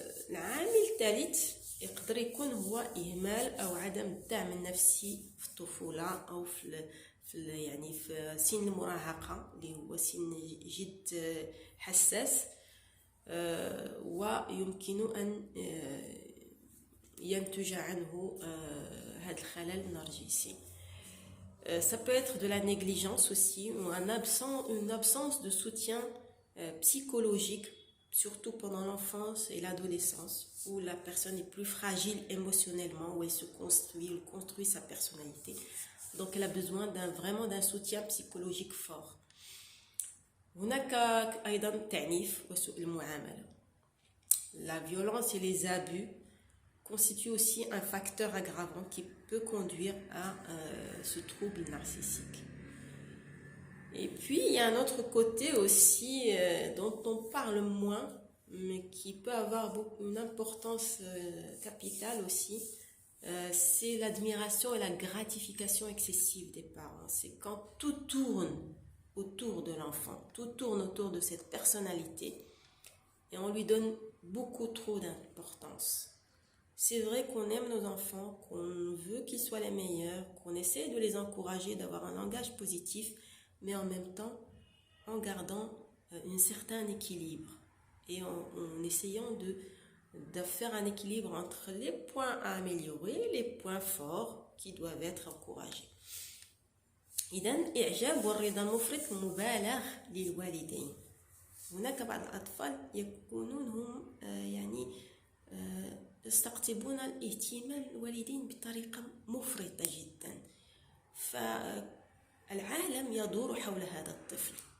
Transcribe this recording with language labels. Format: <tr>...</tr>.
<ar>العامل الثالث يقدر يكون هو إهمال أو عدم الدعم النفسي في الطفولة أو يعني في سن المراهقة اللي هو سن جد حساس، ويمكن أن ينتج عنه هذا الخلل النرجسي.</ar> <fr>Ça peut être de la négligence aussi, ou une absence de soutien psychologique, surtout pendant l'enfance et l'adolescence, où la personne est plus fragile émotionnellement, où elle se construit sa personnalité. Donc elle a besoin vraiment d'un soutien psychologique fort.</fr> <ar>هناك أيضا التعنيف وسوء المعاملة.</ar> <fr>La violence et les abus constituent aussi un facteur aggravant qui peut conduire à ce trouble narcissique. Et puis il y a un autre côté aussi dont on parle moins, mais qui peut avoir une importance capitale aussi, c'est l'admiration et la gratification excessive des parents. C'est quand tout tourne autour de l'enfant, tout tourne autour de cette personnalité et on lui donne beaucoup trop d'importance. C'est vrai qu'on aime nos enfants, qu'on veut qu'ils soient les meilleurs, qu'on essaie de les encourager, d'avoir un langage positif, mais en même temps en gardant un certain équilibre et en essayant de faire un équilibre entre les points à améliorer et les points forts qui doivent être encouragés.</fr> <ar>إذن إعجاب والرضا المفرط مبالغ للوالدين. هناك بعض الأطفال يكونون هم يعني يستقطبون الاهتمام الوالدين بطريقة مفرطة جدا، فالعالم يدور حول هذا الطفل.</ar>